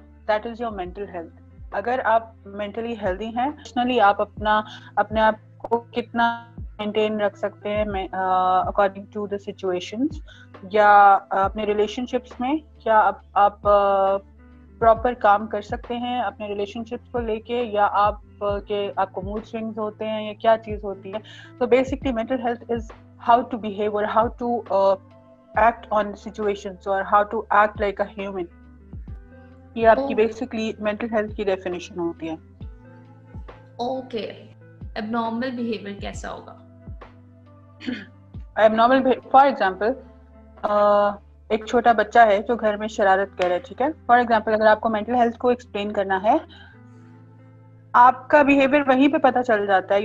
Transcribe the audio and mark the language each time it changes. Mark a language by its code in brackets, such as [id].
[en] That is your mental health. [hi] अगर आप mentally healthy हैं, इमोशनली आप अपने आप को कितना मेंटेन रख सकते हैं अकॉर्डिंग टू द सिचुएशंस, या अपने रिलेशनशिप्स में क्या आप प्रॉपर काम कर सकते हैं अपने रिलेशनशिप्स को लेके, या आपको मूड स्विंग्स होते हैं, या क्या चीज़ होती है? [en] तो basically mental health is how to behave or how to act on situations or how to act like a human. [hi] ये आपकी बेसिकली मेंटल हेल्थ की डेफिनेशन होती है. ओके, एबनॉर्मल बिहेवियर कैसा होगा? एबनॉर्मल फॉर एग्जांपल एक छोटा बच्चा है जो घर में शरारत कर रहा है. ठीक है, फॉर एग्जांपल अगर आपको मेंटल हेल्थ को एक्सप्लेन करना है, आपका बिहेवियर वहीं पे पता चल जाता है.